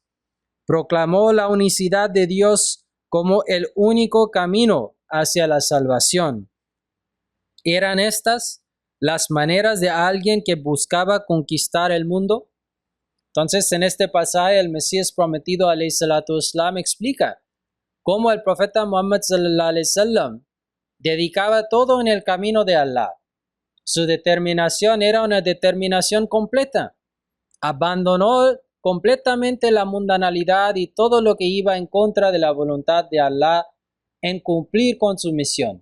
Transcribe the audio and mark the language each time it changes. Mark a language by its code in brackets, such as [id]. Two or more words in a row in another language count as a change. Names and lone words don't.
[es] Proclamó la unicidad de Dios como el único camino hacia la salvación. ¿Eran estas las maneras de alguien que buscaba conquistar el mundo? Entonces, en este pasaje, el Mesías prometido, [ar] عَلَيْهِ الصَّلَاةُ وَالسَّلَامُ, [es] explica cómo el profeta Muhammad [ar] صَلَّى اللهُ عَلَيْهِ وَسَلَّمَ [es] dedicaba todo en el camino de Allah. Su determinación era una determinación completa. Abandonó completamente la mundanalidad y todo lo que iba en contra de la voluntad de Allah en cumplir con su misión.